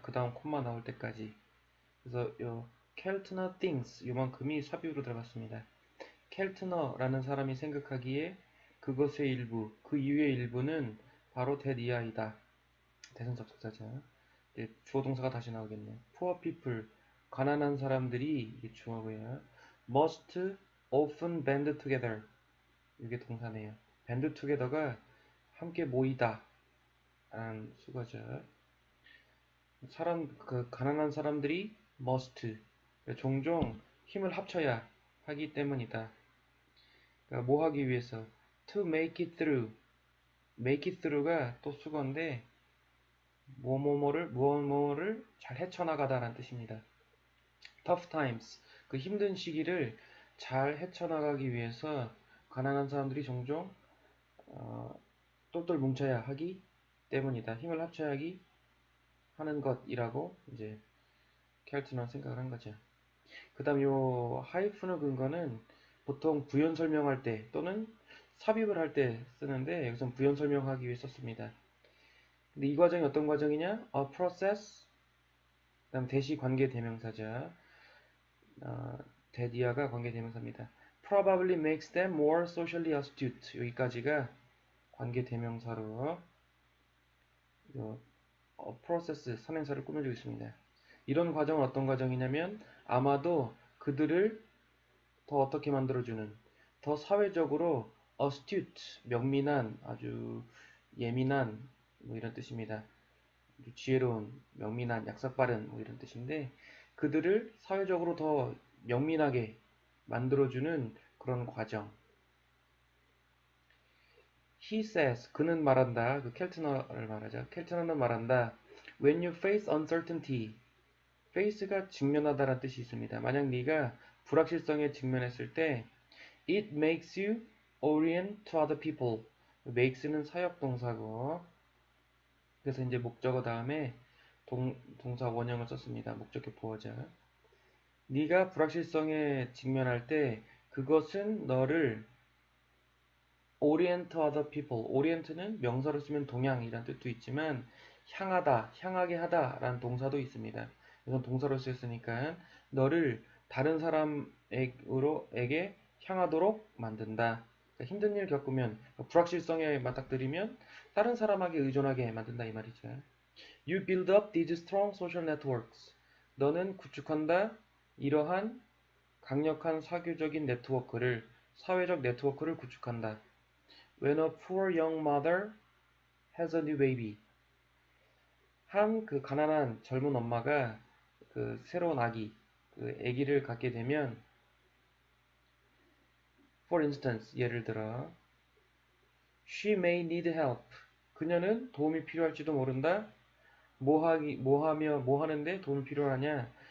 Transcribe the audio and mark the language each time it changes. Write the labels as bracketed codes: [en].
[ko] 그 다음 콤마 나올 때까지. 그래서 요 켈트너 things 요만큼이 삽입으로 들어갔습니다. 켈트너라는 사람이 생각하기에 그것의 일부, 그 이외의 일부는 바로 that 이하이다. 대선접속사죠. 이제 주어 동사가 다시 나오겠네요. [en] poor people, [ko] 가난한 사람들이 이게 주어고요. [en] must often band together, [ko] 이게 동사네요. [en] band together [ko] 가 함께 모이다 라는 수거죠. 그 가난한 사람들이 must, 종종 힘을 합쳐야 하기 때문이다. 그러니까 뭐 하기 위해서 [en] to make it through, make it through [ko] 가 또 수거인데 뭐뭐를 잘 헤쳐나가다라는 뜻입니다. [en] tough times, [ko] 그 힘든 시기를 잘 헤쳐나가기 위해서 가난한 사람들이 종종 똘똘 뭉쳐야 하기 때문이다. 힘을 합쳐야 하는 것이라고 이제 켈트너는 생각을 한 거죠. 그 다음 요 하이픈의 근거는 보통 부연 설명할 때 또는 삽입을 할 때 쓰는데 여기서는 부연 설명하기 위해 썼습니다. 근데 이 과정이 어떤 과정이냐? [en] A process, [ko] 그 다음 대시 관계대명사죠. 데디아가 관계대명사입니다. [en] Probably makes them more socially astute. [ko] 여기까지가 관계대명사로 process 선행사를 꾸며주고 있습니다. 이런 과정은 어떤 과정이냐면 아마도 그들을 더 어떻게 만들어주는, 더 사회적으로 astute, 명민한, 아주 예민한 뭐 이런 뜻입니다. 아주 지혜로운, 명민한, 약삭빠른 뭐 이런 뜻인데 그들을 사회적으로 더 명민하게 만들어주는 그런 과정. [en] He says, [ko] 그는 말한다. 그 켈트너를 말하죠. 켈트너는 말한다. [en] When you face uncertainty, face가 [ko] 직면하다라는 뜻이 있습니다. 만약 네가 불확실성에 직면했을 때 [en] it makes you orient to other people. [ko] makes는 사역동사고 그래서 이제 목적어 다음에 동사 원형을 썼습니다. 목적격 보어자. 네가 불확실성에 직면할 때 그것은 너를 [en] orient to other people. [ko] orient는 명사로 쓰면 동향이란 뜻도 있지만 향하다, 향하게 하다 라는 동사도 있습니다. 이건 동사로 쓰였으니까 너를 다른 사람에게 향하도록 만든다. 그러니까 힘든 일 겪으면 불확실성에 맞닥뜨리면 다른 사람에게 의존하게 만든다 이 말이죠. [en] You build up these strong social networks. [ko] 너는 구축한다 이러한 강력한 사교적인 네트워크를, 사회적 네트워크를 구축한다. [en] When a poor young mother has a new baby. [ko] 한 그 가난한 젊은 엄마가 그 새로운 아기, 그 아기를 갖게 되면 [en] for instance, [ko] 예를 들어 [en] she may need help. [ko] 그녀는 도움이 필요할지도 모른다. 뭐 하는데 도움이 필요하냐?